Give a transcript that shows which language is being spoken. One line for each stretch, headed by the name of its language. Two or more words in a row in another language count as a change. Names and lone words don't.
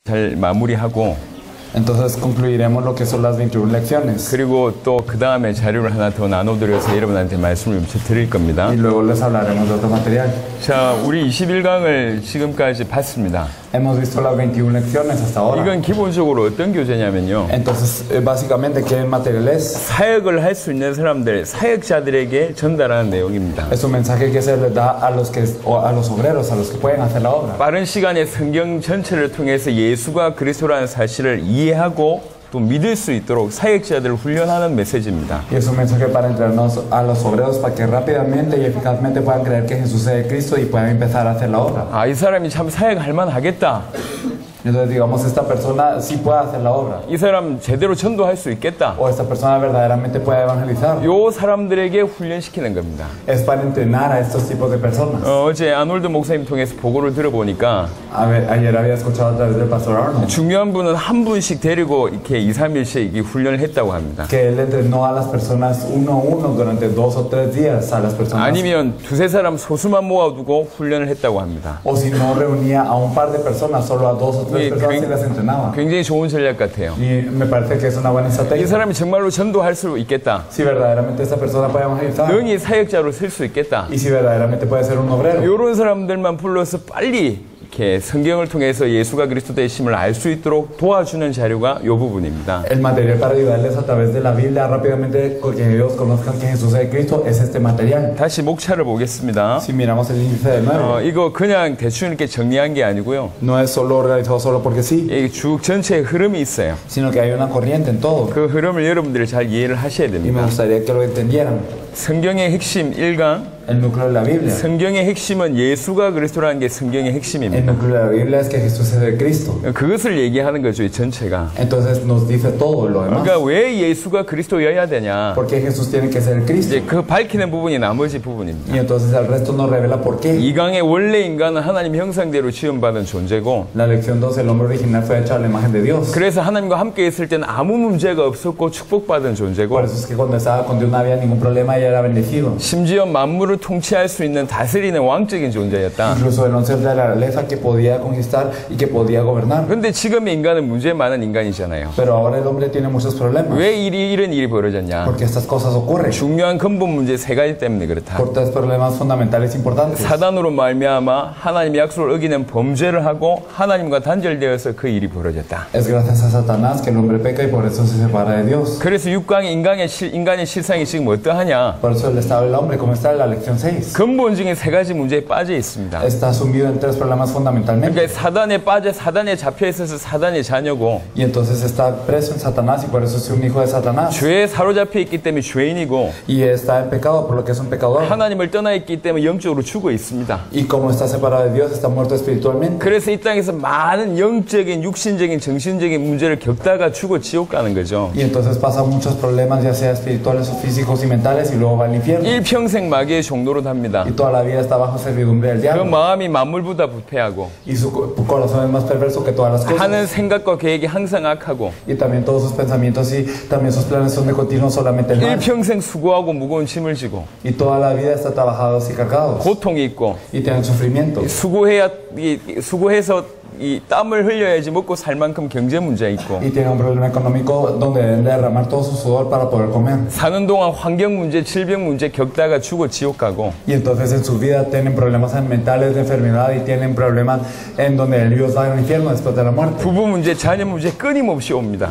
Korean: 잘 마무리하고
Spanish: Entonces concluiremos lo que son las 21 lecciones.
Korean: 그리고 또 그 다음에 자료를 하나 더 나눠드려서 여러분한테 말씀을 드릴 겁니다.
Spanish: Y luego les hablaremos de otro material.
Korean: 자, 우리 21강을 지금까지 봤습니다.
Spanish: Hemos visto las 21 lecciones hasta ahora.
Korean: 이건 기본적으로 어떤 교재냐면요.
Spanish: Entonces, básicamente, ¿qué material es?
Korean: 사역을 할 수 있는 사람들, 사역자들에게 전달하는 내용입니다.
Spanish: Es un mensaje que se les da a los obreros, a los que pueden hacer la obra.
Korean: 빠른 시간에 성경 전체를 통해서 예수가 그리스도라는 사실을 이해하고 또 믿을 수 있도록 사역자들을 훈련하는 메시지입니다.
Spanish: Y es un mensaje para entrenarnos a los obreros para que rápidamente y eficazmente puedan creer que Jesús es Cristo y puedan empezar a hacer la obra.
Korean: 아, 이 사람이 참 사역할 만하겠다.
Spanish: Entonces digamos, esta persona sí puede hacer la obra.
Korean: 이 사람 제대로 전도할 수 있겠다.
Spanish: O esta persona verdaderamente puede evangelizar.
Korean: 요 사람들에게 훈련시키는 겁니다.
Spanish: Es para entrenar a estos tipos de personas.
Korean: 어제 아놀드 목사님 통해서 보고를 들어보니까
Spanish: Ayer había escuchado a través del pastor Arnold
Korean: 중요한 분은 한 분씩 데리고 이렇게 2, 3일씩 훈련을 했다고 합니다.
Spanish: que él entrenó a las personas uno a uno durante 2 o 3 días a las personas.
Korean: 아니면 두세 사람 소수만 모아두고 훈련을 했다고 합니다.
Spanish: O si no reunía a un par de personas, solo a 2 o 3 personas y las entrenaba.
Korean: 굉장히 좋은 전략 같아요.
Spanish: Y me parece que es una buena
Korean: 이
Spanish: estrategia.
Korean: 사람이 정말로 전도할 수 있겠다.
Spanish: Si verdaderamente esta persona puede evangelizar.
Korean: 능히 사역자로 쓸 수 있겠다.
Spanish: Y si verdaderamente puede ser un obrero.
Korean: 이런 사람들만 불러서 빨리 이렇게 성경을 통해서 예수가 그리스도 되심을 알 수 있도록 도와주는 자료가 이 부분입니다.
Spanish: El material para ayudarles a través de la Biblia rápidamente que ellos conozcan que Jesús es Cristo es este material.
Korean: 다시 목차를 보겠습니다.
Spanish: Si miramos el índice de 9,
Korean: 이거 그냥 대충 이렇게 정리한 게 아니고요.
Spanish: no es solo organizado solo porque sí,
Korean: 이 쭉 전체에 흐름이 있어요.
Spanish: sino que hay una corriente en todo.
Korean: 그 흐름을 여러분들이 잘 이해를 하셔야
Spanish: Y me
Korean: 됩니다.
Spanish: gustaría que lo entendieran.
Korean: 성경의 핵심 1강,
Spanish: El núcleo de la Biblia.
Korean: 성경의 핵심은 예수가 그리스도라는 게 성경의
Spanish: El
Korean: 핵심입니다.
Spanish: núcleo de la Biblia es que Jesús es el Cristo.
Korean: 그것을 얘기하는 거죠, 이 전체가.
Spanish: Entonces nos dice todo lo demás.
Korean: 그러니까 왜 예수가 그리스도여야 되냐?
Spanish: ¿Por qué Jesús tiene que ser el Cristo?
Korean: 이제 그 밝히는 부분이 나머지 부분입니다.
Spanish: Y entonces el resto nos revela por qué.
Korean: 이 강의 원래 인간은 하나님 형상대로 지음받은 존재고,
Spanish: La lección 2, el hombre original fue hecho a la imagen de Dios.
Korean: 그래서 하나님과 함께 있을 때는 아무 문제가 없었고 축복받은 존재고,
Spanish: Por eso es que cuando estaba con Dios no había ningún problema y era bendecido.
Korean: 심지어 만물을 통치할 수 있는 다스리는 왕적인 존재였다.
Spanish: Incluso era un ser de la realeza que podía conquistar y que podía gobernar.
Korean: 그런데 지금의 인간은 문제 많은 인간이잖아요.
Spanish: Pero ahora el hombre tiene muchos problemas.
Korean: 왜 이런 일이 벌어졌냐?
Spanish: Porque estas cosas ocurren.
Korean: 중요한 근본 문제 세 가지 때문에 그렇다.
Spanish: Por 3 problemas fundamentales importantes.
Korean: 사단으로 말미암아 하나님의 약속을 어기는 범죄를 하고 하나님과 단절되어서 그 일이 벌어졌다.
Spanish: Es gracias a Satanás que el hombre peca y por eso se separa de Dios.
Korean: 그래서 6강의 인간의 실상이 지금 어떠하냐?
Spanish: Por eso el estado del hombre, como está en la lección 6,
Korean: 근본적인 세 가지 문제에 빠져 있습니다.
Spanish: está sumido en 3 problemas fundamentalmente.
Korean: 그러니까 사단에 빠져 사단에 잡혀 있어서 사단의 자녀고,
Spanish: Y entonces está preso en Satanás y por eso es un hijo de Satanás.
Korean: 죄에 사로잡혀 있기 때문에 죄인이고,
Spanish: Y está en pecado por lo que es un pecador.
Korean: 하나님을 떠나 있기 때문에 영적으로 죽어 있습니다.
Spanish: Y como está separado de Dios, está muerto espiritualmente.
Korean: 그래서 이 땅에서 많은 영적인, 육신적인, 정신적인 문제를 겪다가 죽어 지옥 가는 거죠.
Spanish: Y entonces pasa muchos problemas, ya sea espirituales o físicos y mentales, y luego va al infierno.
Korean: 일평생 마귀의 종로로 합니다.
Spanish: Y toda la vida está bajo servidumbre del
Korean: 그
Spanish: diablo.
Korean: 마음이 만물보다 부패하고,
Spanish: Y su corazón es más perverso que todas las cosas.
Korean: 하는 생각과 계획이 항상 악하고,
Spanish: Y también todos sus pensamientos y también sus planes son de continuo solamente el mal.
Korean: 일평생 수고하고 무거운 짐을 지고,
Spanish: Y toda la vida está trabajados y cargados.
Korean: 고통이 있고,
Spanish: Y tienen sufrimiento.
Korean: 수고해서 이 땀을 흘려야지 먹고 살 만큼 경제 문제 있고,
Spanish: Y tienen un problema económico donde deben derramar todo su sudor para poder comer.
Korean: 사는 동안 환경 문제, 질병 문제 겪다가 죽어 지옥 가고,
Spanish: Y entonces en su vida tienen problemas mentales de enfermedad y tienen problemas en donde ellos van al infierno después de la muerte.
Korean: 부부 문제, 자녀 문제 끊임없이 옵니다.